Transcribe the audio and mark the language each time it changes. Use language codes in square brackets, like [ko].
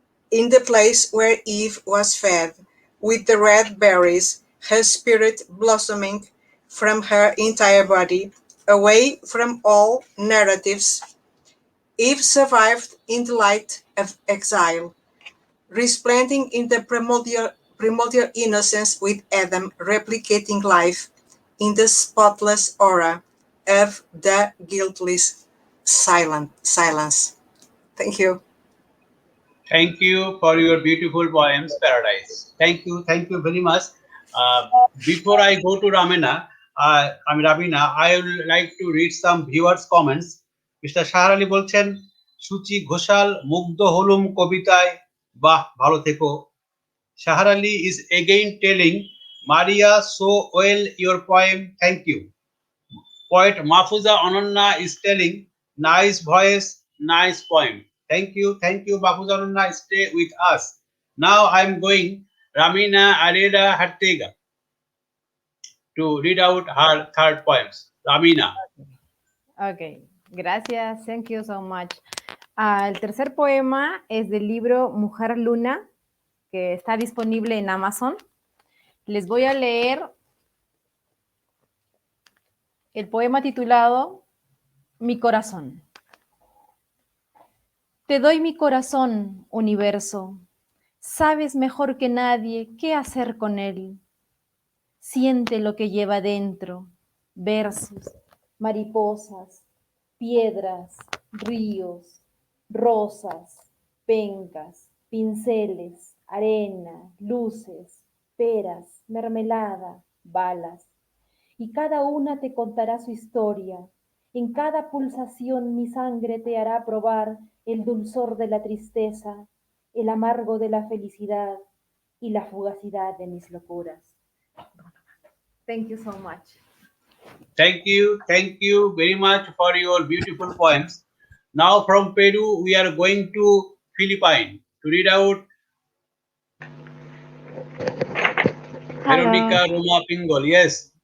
[en] In the place where Eve was fed with the red berries, her spirit blossoming from her entire body, away from all narratives, Eve survived in the light of exile, resplending in the primordial innocence with Adam replicating life in the spotless aura of the guiltless silence. Thank you. Thank you for your beautiful poems, Paradise. Thank you very much. Uh, Before I go to Ramina, I would like to read some viewers' comments. [bn] Mister শাহর আলী বলছেন, সুচি ঘোষাল মুগ্ধ হলুম কবিতায়, বাহ ভালো থেকো। [en] Shahar Ali is again telling, Maria, so well your poem, thank you. Poet Mahfuza Ananya is telling, nice voice, nice poem. Thank you, Mahfuza Ananya. Stay with us. Now I'm going Ramina Herrera Artega to read out her third poems. Ramina. Ok, gracias, thank you so much. [es] El tercer poema es del libro Mujer Luna, que está disponible en Amazon. Les voy a leer el poema titulado Mi corazón. Te doy mi corazón, universo. Sabes mejor que nadie qué hacer con él. Siente lo que lleva dentro. Versos, mariposas, piedras, ríos, rosas, pencas, pinceles, arena, luces, peras, mermelada, balas. Y cada una te contará su historia. En cada pulsación mi sangre te hará probar el dulzor de la tristeza, el amargo de la felicidad y la fugacidad de mis locuras. [en] Thank you so much. Thank you very much for your beautiful poems. Now from Peru, we are going to Philippine to read out Hello. Veronica, Roma, Pingol. Yes,